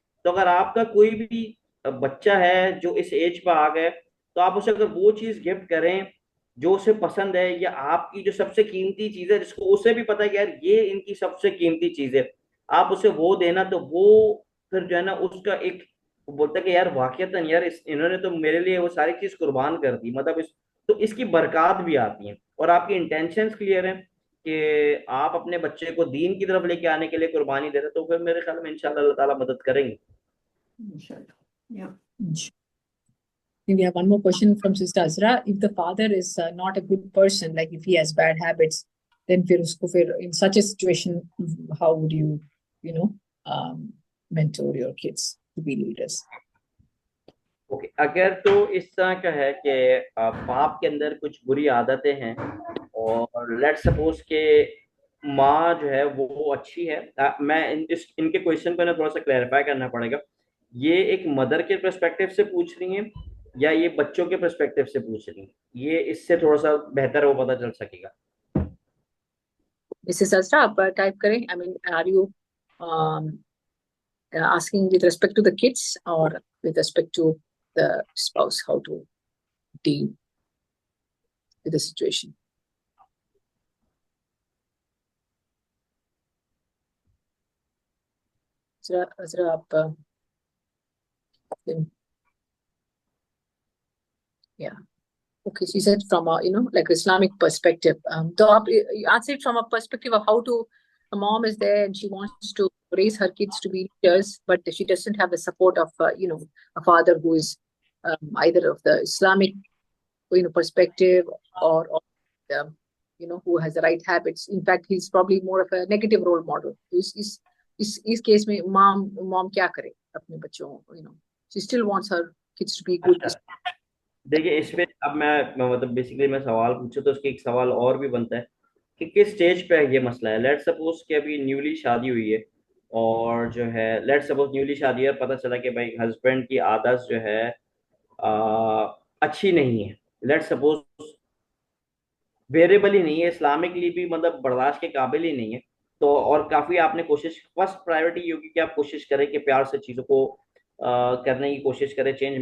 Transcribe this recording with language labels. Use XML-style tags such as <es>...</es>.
<hi>तो अगर आपका कोई भी बच्चा है जो इस एज पर आ गए, तो आप उसे अगर वो चीज़ गिफ्ट करें जो उसे पसंद है, या आपकी जो सबसे कीमती चीज़ है जिसको उसे भी पता है कि यार ये इनकी सबसे कीमती चीज़ है, आप उसे वो देना, तो वो फिर जो है ना उसका एक, वो बोलता है कि यार वाकईतन यार इन्होंने तो मेरे लिए वो सारी चीज़ कुर्बान कर दी. मतलब तो इसकी बरकत भी आती है, और आपकी इंटेंशंस क्लियर हैं कि आप अपने बच्चे को दीन की तरफ लेके आने के लिए कुर्बानी दे रहे, तो फिर मेरे ख्याल में इंशाल्लाह अल्लाह ताला मदद करेंगे.</hi> <en>Yeah. We have one more question from Sister Azra. If the father is not a good person, like if he has bad habits, then in such a situation, how would you, mentor your kids to be leaders?</en> <hi>Okay, अगर तो इस तरह का है कि बाप के अंदर कुछ बुरी आदतें हैं, और लेट सपोज के माँ जो है वो अच्छी है. मैं इनके क्वेश्चन को ना थोड़ा सा क्लैरिफाई करना पड़ेगा. ये एक मदर के पर्सपेक्टिव से पूछ रही हैं या ये बच्चों के पर्सपेक्टिव से पूछ रही हैं, ये इससे थोड़ा सा बेहतर वो पता चल सकेगा.</hi> <en>Mrs.</en> <hi>Azra, आप टाइप करें.</hi> <en>I mean, are you asking with respect to the kids or with respect to the spouse, how to deal with the situation?</en> <hi>Azra, आप yeah.</hi> <en>Okay, she said from a like Islamic perspective. So you answered from a perspective of how to, a mom is there and she wants to raise her kids to be leaders, but she doesn't have the support of a father who is either of the Islamic perspective or who has the right habits. In fact, he's probably more of a negative role model.</en> <hi>इस case में mom क्या करे अपने बच्चों,</hi> <en>she still wants her kids to be good.</en> <hi>देखिए, इसमें अब मैं मतलब बेसिकली मैं सवाल पूछूं तो उसके एक सवाल और भी बनता है कि किस स्टेज पे ये मसला है. लेट सपोज कि अभी न्यूली शादी हुई है और जो है लेट सपोज न्यूली शादी है, पता चला कि भाई हस्बैंड की आदत जो है अच्छी नहीं है, लेट सपोज वेरिएबल ही नहीं है, इस्लामिकली भी मतलब बर्दाश्त के काबिल ही नहीं है, तो और काफी आपने कोशिश, फर्स्ट प्रायोरिटी ये होगी कि आप कोशिश करें कि प्यार से चीजों को करने की कोशिश करें चेंज।</hi>